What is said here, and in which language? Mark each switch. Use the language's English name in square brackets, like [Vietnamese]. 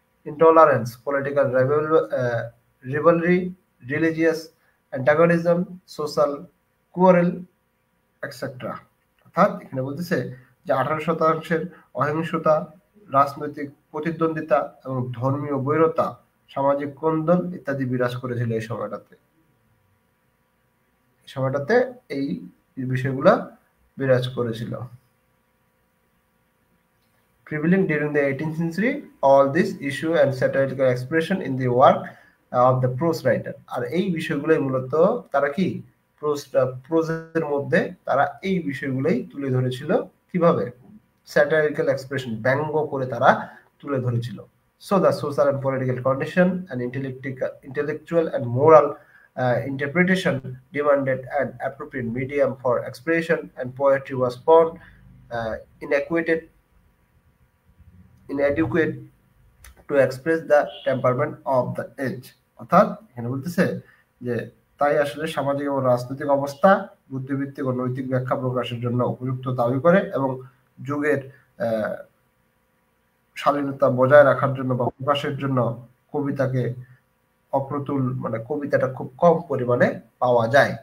[English] Intolerance political rivalry, religious antagonism, social quarrel, etc. [Bangla] অর্থাৎ এখানে বলতেছে যে 18% অহিংসতা রাজনৈতিক প্রতিদ্বন্দ্বিতা এবং ধর্মীয় বৈরতা সামাজিক কোন্দল ইত্যাদি বিরাজ করেছিল এই সময়টাতে এই বিষয়গুলা বিরাজ করেছিল। [English] Prevailing during the 18th century, all this issue and satirical expression in the work of the prose writer [Bangla] আর এই বিষয়গুলোই মূলত তারা কি প্রোজের মধ্যে তারা এই বিষয়গুলোই তুলে ধরেছিল কিভাবে satirical expression ব্যঙ্গ করে তারা তুলে ধরেছিল। [English] So the social and political condition and intellectual and moral interpretation demanded an appropriate medium for expression and poetry was found inadequate to express the temperament of the age [Bangla] অর্থাৎ এখানে বলতেছে যে তাই আসলে সামাজিক এবং রাজনৈতিক অবস্থা বুদ্ধিভিত্তিক ও নৈতিক ব্যাখ্যা প্রকাশের জন্য উপযুক্ত দাবি করে এবং যুগের শালীনতা বজায় রাখার জন্য বা প্রকাশের জন্য কবিতাকে অপ্রতুল কবিতাটা খুব কম পরিমাণে পাওয়া যায়।